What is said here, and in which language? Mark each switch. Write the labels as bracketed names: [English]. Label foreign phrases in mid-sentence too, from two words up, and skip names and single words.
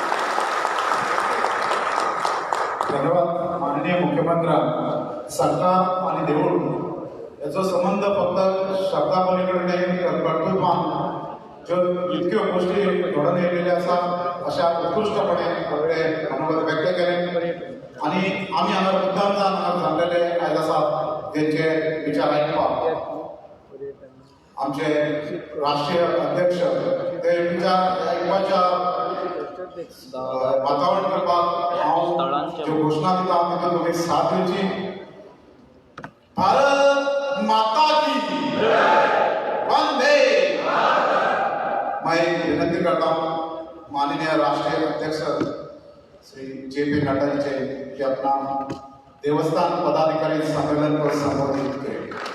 [Konkani] धन्यवाद माननीय मुख्यमंत्र्यांक सरकार आणि देऊळ याचा संबंध फक्त शब्दा पलीकडे कर्तृत्वान ज्यो इतक्यो गोष्टी घडून येयलेल्यो आसा अशा उत्कृष्टपणे आपले मनोगत व्यक्त केले आणि आम्ही हांगा मुद्दाम जावन हांगा सांगलेले आयज आसा तेंचे विचार आयकपाक आमचे राष्ट्रीय अध्यक्ष ते विचार आयकपाच्या वातावरण करपाक हांव ज्यो घोशणा दिता तितून तुमी साथ दिवची. [Hindi] भारत माता की वंदे. मैं विनंती करता हूँ माननीय राष्ट्रीय अध्यक्ष श्री JP नड्डा जी से कि अपना देवस्थान पदाधिकारी सम्मेलन को संबोधित करें.